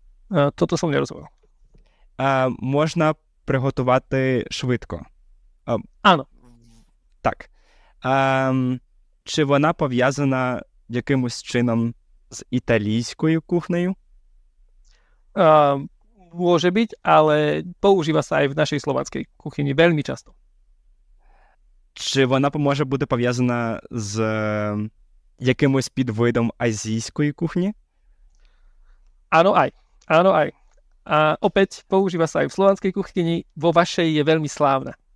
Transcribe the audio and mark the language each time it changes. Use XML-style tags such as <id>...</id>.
<sk>Toto som nerozumel.</sk> <uk>Можна приготувати швидко.</uk> <sk>Áno.</sk> <uk>Так. Чи вона пов'язана якимось чином з італійською кухнею?</uk> <sk>Môže byť, ale používa sa aj v našej slovanskej kuchyni veľmi často.</sk> <uk>Чи вона може бути пов'язана з якимось підвидом азійської кухні?</uk> <sk>Áno aj. A opäť používa sa aj v slovanskej kuchyni, vo vašej je veľmi slávna.</sk>